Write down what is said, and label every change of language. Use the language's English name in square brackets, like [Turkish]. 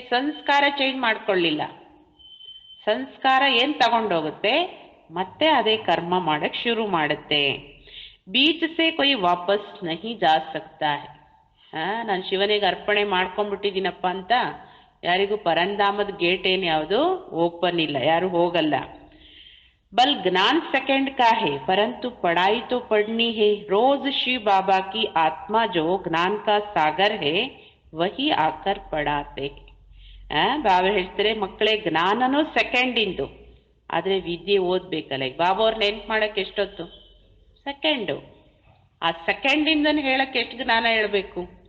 [Kannada] ಸಂಸ್ಕಾರ ಚೇಂಜ್ ಮಾಡ್ಕೊಳ್ಳಿಲ್ಲ. ಸಂಸ್ಕಾರ ಏನು ತಗೊಂಡೋಗುತ್ತೆ? ಮತ್ತೆ ಅದೇ ಕರ್ಮ ಮಾಡಕ್ಕೆ ಶುರು ಮಾಡುತ್ತೆ. [Hindi] ಬೀಚ್ ಸೆ ಕೊಯ್ ವಾಪಸ್ ನಹಿ ಜಾ ಸಕ್ತಾ ಹೈ. [Kannada] ನಾನು ಶಿವನಿಗೆ ಅರ್ಪಣೆ ಮಾಡ್ಕೊಂಡ್ಬಿಟ್ಟಿದ್ದೀನಪ್ಪ ಅಂತ ಯಾರಿಗೂ ಪರಂಧಾಮದ ಗೇಟ್ ಏನು ಯಾವುದು ಓಪನ್ ಇಲ್ಲ, ಯಾರು ಹೋಗಲ್ಲ. [Hindi] बल ज्ञान सेकंड का है परंतु पढ़ाई तो पढ़नी है. रोज शिव बाबा की आत्मा जो ज्ञान का सागर है वही आकर पढ़ाते हैं. [Kannada] ಬಾಬಾ ಹೇಳ್ತಾರೆ, ಮಕ್ಕಳೇ ಜ್ಞಾನನೂ ಸೆಕೆಂಡ್ ಇಂದು, ಆದರೆ ವಿದ್ಯೆ ಓದ್ಬೇಕಲ್ಲ. ಈಗ ಬಾಬಾ ಅವ್ರು ನೆನ್ಪು ಮಾಡಕ್ಕೆ ಎಷ್ಟೊತ್ತು? ಸೆಕೆಂಡು. ಆ ಸೆಕೆಂಡಿಂದನೇ ಹೇಳಕ್ಕೆ ಎಷ್ಟು ಜ್ಞಾನ ಹೇಳಬೇಕು?